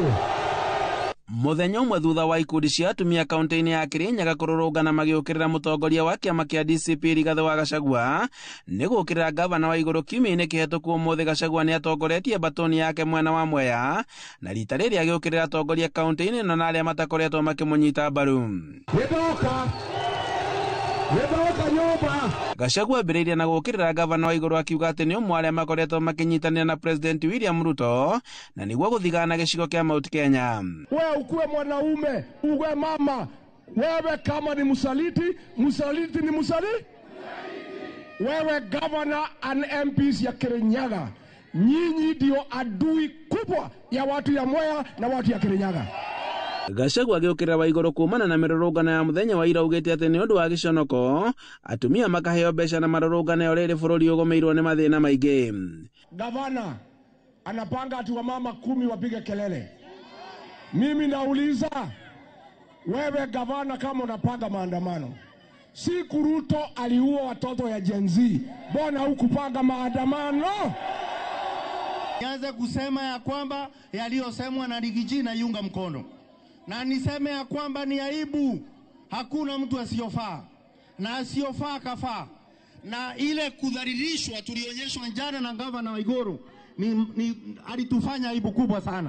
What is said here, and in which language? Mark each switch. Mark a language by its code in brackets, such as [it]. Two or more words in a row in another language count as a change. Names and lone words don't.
[ki] Mũthenya ũmwe thutha wa ikundi cia atumia kaunti-inĩ ya Kirinyaga kũrũrũngana magĩũkĩrĩra mũtongoria wa kĩama kĩa DCP Rigathĩ wa Gachagua nĩ gũkĩrĩra gavana Waigũrũ kiumia-inĩ kĩhetũku ũmũthĩ, Gachagua nĩ atongoretie batoni yake mwena wa Mwea na rita rĩrĩ agĩũkĩrĩra atongoria kaunti-inĩ ĩno na arĩa matakoretwo makĩmũnyita mbaru. Gachagua ambĩrĩirie na gũkĩrĩra gavana Waigũrũ akiuga atĩ nĩ ũmwe arĩa makoretwo makĩnyitanĩra na President William Ruto na nĩguo gũthigana gĩcigo kĩa Mount Kenya. [sw] Wewe ukuwe mwanaume, uwe mama, wewe kama ni msaliti ni msaliti. Wewe [en] governor and MPs [sw] ya Kirinyaga, nyinyi ndio adui kubwa ya watu ya Mwea na watu ya Kirinyaga. [ki] Gachagua agiukirira Waiguru kumana na mirurungano ya muthenya wa ira ugite ati ni undu wa giconoko atumia makaheo mbeca na marurungano ya riri bururi ugomeirwo ni mathina maingi. [sw] Gavana anapanga ati wamama 10 wapige kelele. Mimi nauliza wewe gavana, kama unapanga maandamano, si Ruto aliua watoto ya Gen Z, mbona hukupanga maandamano? Nianze kusema ya kwamba yaliyosemwa na Rigiji na yunga mkono, na niseme ya kwamba ni aibu, hakuna mtu asiyofaa na asiyofaa kafaa, na ile kudhalilishwa tulionyeshwa jana na gavana Waiguru alitufanya aibu kubwa sana.